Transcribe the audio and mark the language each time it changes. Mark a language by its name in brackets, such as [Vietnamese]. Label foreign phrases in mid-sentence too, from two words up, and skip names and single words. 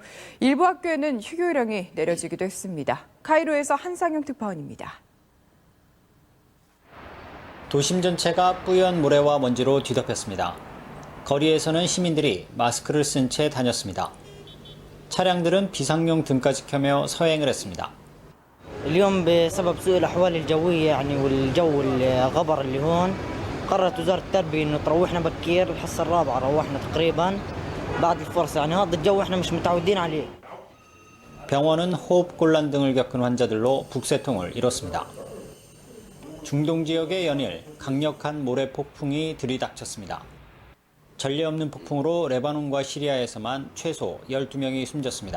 [Korean] 일부 학교에는 휴교령이 내려지기도 했습니다. 카이로에서 한상영 특파원입니다. 도심 전체가 뿌연 모래와 먼지로 뒤덮였습니다. 거리에서는 시민들이 마스크를 쓴 채 다녔습니다. 차량들은 비상용 등까지 켜며 서행을 했습니다. [Arabic] اليوم بسبب سوء الأحوال الجوية والجو الغبر اللي هون قررت وزارة التربية إنه تروحنا بكير. الحصة الرابعة روحنا تقريبا بعد الفرصة. هذا الجو إحنا مش متعودين عليه. [Korean] 병원은 호흡곤란 등을 겪은 환자들로 북새통을 이뤘습니다. 중동 지역에 연일 강력한 모래 폭풍이 들이닥쳤습니다. 전례 없는 폭풍으로 레바논과 시리아에서만 최소 12명이 숨졌습니다.